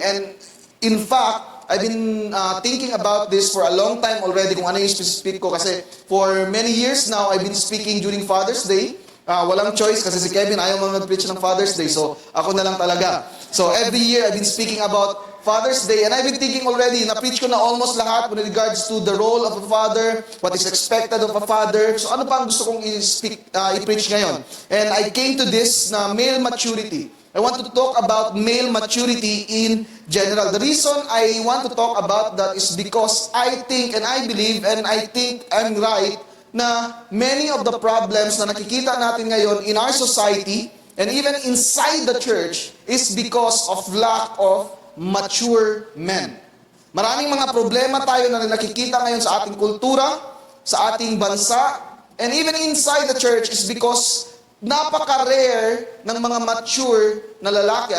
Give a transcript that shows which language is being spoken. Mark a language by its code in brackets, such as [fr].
[en] And in fact, I've been thinking about this for a long time already [tl] kung ano yung speak ko, kasi [en] for many years now, I've been speaking during Father's Day. [tl] Walang choice kasi si Kevin ayaw mo mag-preach ng Father's Day, so ako na lang talaga. [en] So every year, I've been speaking about Father's Day, and I've been thinking already, [tl] na-preach ko na almost lahat [en] with regards to the role of a father, what is expected of a father. [tl] So ano pa ang gusto kong i-preach ngayon? [en] And I came to this na male maturity. I want to talk about male maturity in general. The reason I want to talk about that is because I think and I believe and I think I'm right na many of the problems [tl] na nakikita natin ngayon [en] in our society and even inside the church is because of lack of mature men. [tl] Maraming mga problema tayo na nakikita ngayon sa ating kultura, sa ating bansa, [en] and even inside the church is because [tl] napaka-rare ng mga mature na lalaki.